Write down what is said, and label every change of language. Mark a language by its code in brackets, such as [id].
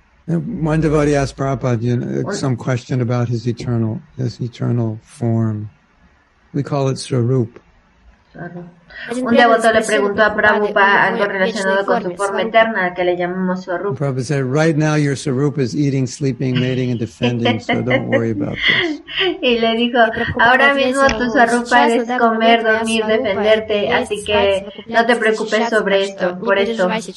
[en] One devotee asked Prabhupada some question about his eternal form. We call it Swarup. [es] Un devoto le preguntó a Prabhupada algo relacionado con su forma eterna, que le llamamos Swarup. [en] Prabhupada said, right now your Swarup is eating, sleeping, mating, and defending, so don't worry about this. [es] Y le dijo, ahora mismo tu Swarupa es comer, dormir, defenderte, así que no te preocupes sobre esto, por esto.